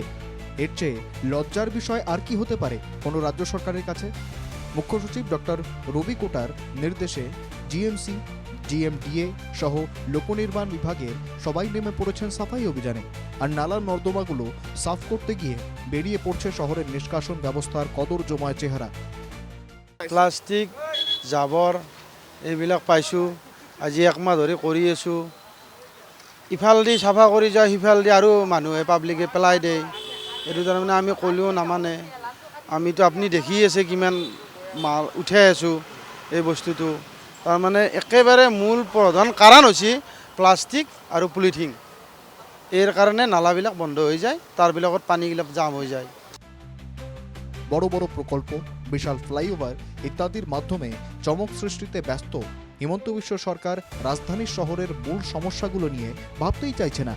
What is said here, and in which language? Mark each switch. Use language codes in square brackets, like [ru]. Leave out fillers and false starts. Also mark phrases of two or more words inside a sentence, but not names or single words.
[bn] এর চেয়ে লজ্জার বিষয় আর কি হতে পারে কোনো রাজ্য সরকারের কাছে? মুখ্য সচিব ডক্টর রবি কোটার নির্দেশে জিএমসি, জিএমডিএ সহ লোকনির্মাণ বিভাগের সবাই নেমে পড়েছেন সাফাই অভিযানে। আর নালা নর্দমাগুলো সাফ করতে গিয়ে বেরিয়ে পড়ছে শহরের নিষ্কাশন ব্যবস্থার কদর্যময় চেহারা। [as] প্লাষ্টিক জাবৰ এইবিলাক পাইছোঁ, আজি 1 মাহ ধৰি কৰি আছোঁ। ইফালেদি চাফা কৰি যায়, সিফালেদি আৰু মানুহে পাব্লিকে পেলাই দিয়ে। এইটো তাৰমানে আমি ক'লেও নামানে। আমিতো আপুনি দেখি আছে কিমান মাল উঠাই আছোঁ এই বস্তুটো। তাৰমানে একেবাৰে মূল প্ৰধান কাৰণ হৈছে প্লাষ্টিক আৰু পলিথিন। এর কারণে নালাবিলাক বন্ধ হয়ে যায়, তারবিলাকত পানীবিলাক জাম হয়ে যায়। [bn] বড় বড় প্রকল্প, বিশাল ফ্লাইওভার ইত্যাদির মাধ্যমে চমক সৃষ্টিতে ব্যস্ত হিমন্ত বিশ্ব সরকার রাজধানীর শহরের মূল সমস্যাগুলো নিয়ে ভাবতেই চাইছে না।